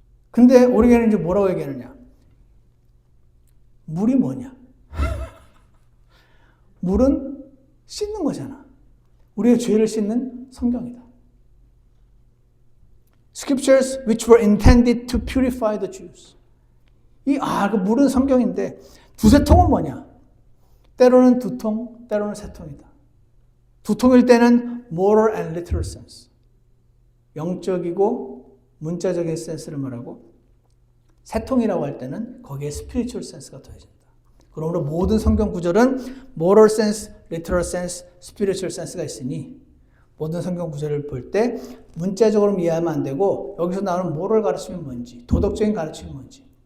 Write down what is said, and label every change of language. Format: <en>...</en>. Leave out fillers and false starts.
<ko>근데 우리에게는 이제 뭐라고 얘기하느냐? 물이 뭐냐? 물은 씻는 거잖아. 우리의 죄를 씻는 성경이다.</ko> <en>Scriptures which were intended to purify the Jews.</en> <ko>그 물은 성경인데 2-3통은 뭐냐? 때로는 2통, 때로는 3통이다. 2통일 때는</ko> <en>moral and literal sense.</en> <ko>영적이고 문자적인 센스를 말하고 3통이라고 할 때는 거기에</ko> <en>spiritual sense</en> <ko>가 더해진다. 그러므로 모든 성경 구절은</ko> <en>moral sense, literal sense, spiritual sense</en> <ko>가 있으니 모든 성경 구절을 볼 때 문자적으로 이해하면 안 되고 여기서 나오는 moral 가르침이 뭔지, 도덕적인 가르침이 뭔지</ko>